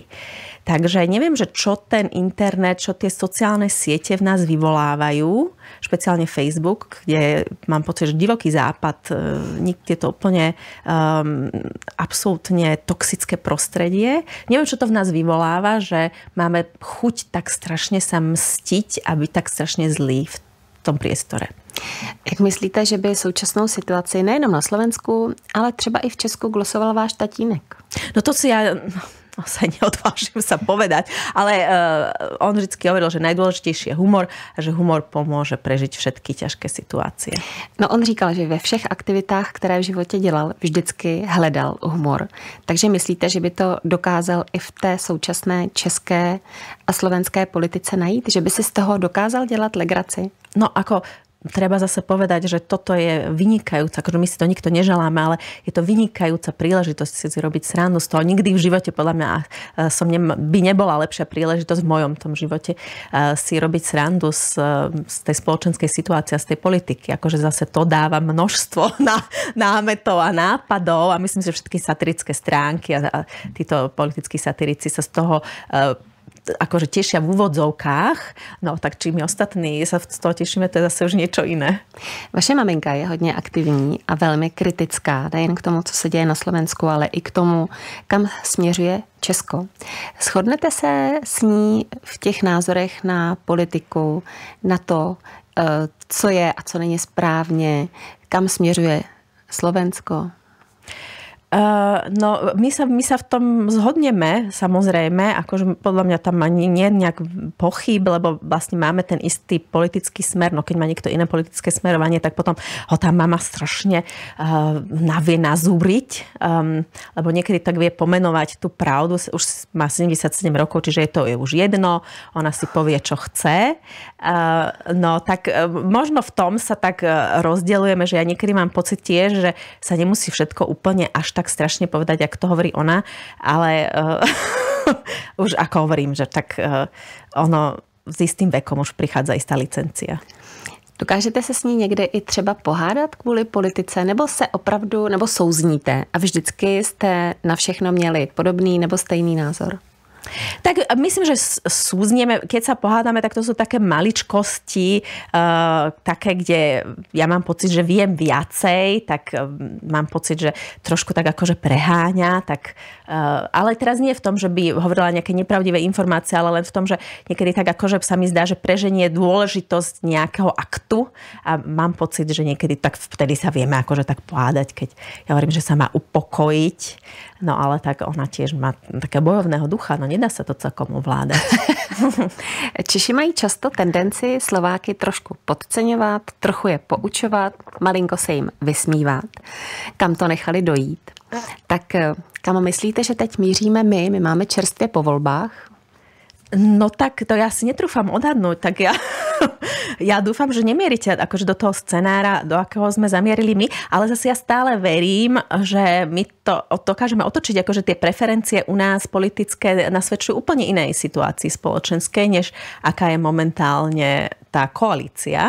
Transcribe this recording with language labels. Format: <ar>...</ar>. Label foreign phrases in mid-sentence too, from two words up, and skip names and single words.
<sk>Takže neviem, že čo ten internet, čo tie sociálne siete v nás vyvolávajú, špeciálne Facebook, kde mám pocit, že divoký západ, je to úplne absolútne toxické prostredie. Neviem, čo to v nás vyvoláva, že máme chuť tak strašne sa mstiť a byť tak strašne zlý v tom priestore.</sk> <cs>Jak myslíte, že by současnou situaci nejenom na Slovensku, ale třeba i v Česku glosoval váš tatínek?</cs> <sk>No to si ja sa neodvážim sa povedať, ale on vždycky hovoril, že najdôležitejší je humor a že humor pomôže prežiť všetky ťažké situácie.</sk> <cs>No on říkal, že ve všech aktivitách, které v životě dělal, vždycky hledal humor. Takže myslíte, že by to dokázal i v té současné české a slovenské politice najít? Že by si z toho dokázal dělat legraci?</cs> <sk>No ako treba zase povedať, že toto je vynikajúca, akože my si to nikto neželáme, ale je to vynikajúca príležitosť si robiť srandu z toho. Nikdy v živote podľa mňa by nebola lepšia príležitosť v mojom tom živote si robiť srandu z tej spoločenskej situácie a z tej politiky. Akože zase to dáva množstvo námetov a nápadov a myslím si, že všetky satirické stránky a títo politickí satirici sa z toho akože tešia v úvodzovkách, no tak či my ostatní sa z toho tešíme, to je zase už niečo iné.</sk> <cs>Vaše maminka je hodně aktivní a velmi kritická, nejen k tomu, co se děje na Slovensku, ale i k tomu, kam směřuje Česko. Shodnete se s ní v těch názorech na politiku, na to, co je a co není správně, kam směřuje Slovensko?</cs> <sk>No, my sa v tom zhodneme, samozrejme, akože podľa mňa tam ani nie nejak pochyb, lebo vlastne máme ten istý politický smer, no keď má niekto iné politické smerovanie, tak potom ho tá mama strašne vie nazúriť, lebo niekedy tak vie pomenovať tú pravdu, už má 77 rokov, čiže je už jedno, ona si povie, čo chce. No, tak možno v tom sa tak rozdeľujeme, že ja niekedy mám pocit tiež, že sa nemusí všetko úplne až tak strašne povedať, ako to hovorí ona, ale už ako hovorím, že tak ono s istým vekom už prichádza istá licencia.</sk> <cs>Dokážete se s ní někde i třeba pohádat kvůli politice, nebo se opravdu, nebo souzníte a vždycky jste na všechno měli podobný nebo stejný názor?</cs> <sk>Tak myslím, že súznieme, keď sa pohádame, tak to sú také maličkosti, také, kde ja mám pocit, že viem viacej, tak mám pocit, že trošku tak akože preháňa, tak, ale teraz nie v tom, že by hovorila nejaké nepravdivé informácie, ale len v tom, že niekedy tak akože sa mi zdá, že preženie dôležitosť nejakého aktu a mám pocit, že niekedy tak vtedy sa vieme akože tak pohádať, keď ja hovorím, že sa má upokojiť, No ale tak ona tiež má také bojovného ducha, no nedá sa to celkom ovládať.</sk> <cs>Češi mají často tendenci Slováky trošku podceňovat, trochu je poučovat, malinko se jim vysmívat. Kam to nechali dojít? Tak kam myslíte, že teď míříme my? My máme čerstvě po volbách.</cs> <sk>No tak to ja si netrúfam odhadnúť, tak ja dúfam, že nemierite akože do toho scenára, do akého sme zamierili my, ale zase ja stále verím, že my to dokážeme otočiť, akože tie preferencie u nás politické nasvedčujú úplne inej situácii spoločenskej, než aká je momentálne tá koalícia.</sk>